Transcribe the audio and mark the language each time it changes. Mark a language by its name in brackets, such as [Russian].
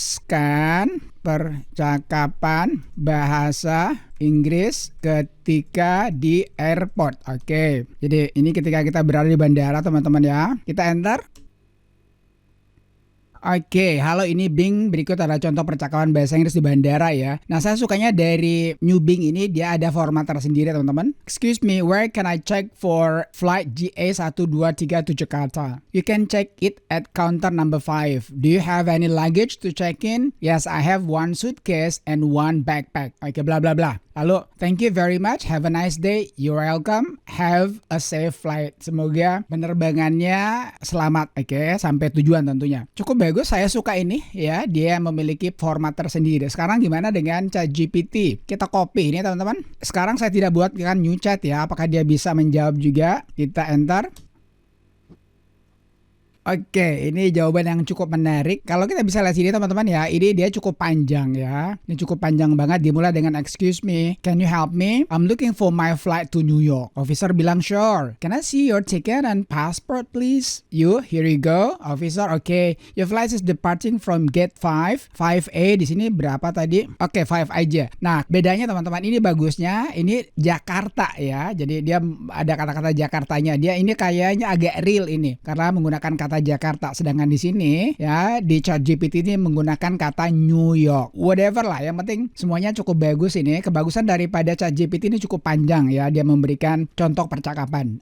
[Indonesian] Tuliskan percakapan bahasa Inggris ketika di airport. Oke. Jadi ini ketika kita berada di bandara teman-teman ya. Kita enter. Oke, halo ini Bing. Berikut ada contoh percakapan bahasa Inggris di bandara ya. Nah, saya sukanya dari New Bing ini dia ada format tersendiri teman-teman. [English] Excuse me, where can I check for flight GA1237 to Jakarta? You can check it at counter number 5. Do you have any luggage to check in? Yes, I have 1 suitcase and 1 backpack. Oke, bla bla bla. Lalu, thank you very much. Have a nice day. You're welcome. Have a safe flight. [Indonesian] Semoga penerbangannya selamat. Oke, sampai tujuan tentunya. Cukup bagus, saya suka ini ya. Dia memiliki format tersendiri. Sekarang gimana dengan ChatGPT? Kita copy ini teman-teman. Sekarang saya tidak buatkan new chat ya. Apakah dia bisa menjawab juga? Kita enter. Oke, ini jawaban yang cukup menarik. Kalau kita bisa lihat sini teman-teman ya, ini dia cukup panjang ya. Ini cukup panjang banget. Dimulai dengan [English] excuse me, can you help me? I'm looking for my flight to New York. Officer bilang sure. Can I see your ticket and passport please? Here you go. Officer, okay. Your flight is departing from gate 5, 5A. [Indonesian] Di sini berapa tadi? Oke, 5 aja. Nah, bedanya teman-teman ini bagusnya ini Jakarta ya. Jadi dia ada kata-kata Jakartanya. Dia ini kayaknya agak real ini karena menggunakan kata Jakarta, sedangkan di sini ya di ChatGPT ini menggunakan kata New York. Whatever lah, yang penting semuanya cukup bagus ini. Kebagusan daripada ChatGPT ini cukup panjang ya, dia memberikan contoh percakapan.